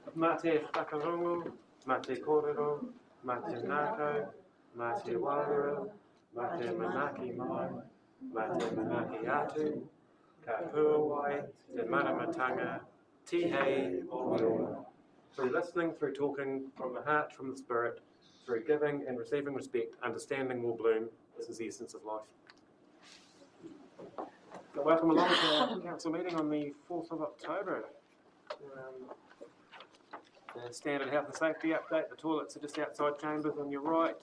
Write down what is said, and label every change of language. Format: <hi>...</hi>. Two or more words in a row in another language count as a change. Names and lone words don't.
<mi>Mā te whakarongo, mā te kōrero, mā te nākau, mā te wārua, mā te manaaki mai, mā te manaaki atu, ka puawai, te manamatanga, tihei o.</mi> <en>Through listening, through talking, from the heart, from the spirit, through giving and receiving respect, understanding will bloom. This is the essence of life. So welcome along to our council meeting on the 4th of October. The standard health and safety update, the toilets are just outside chambers on your right.</en>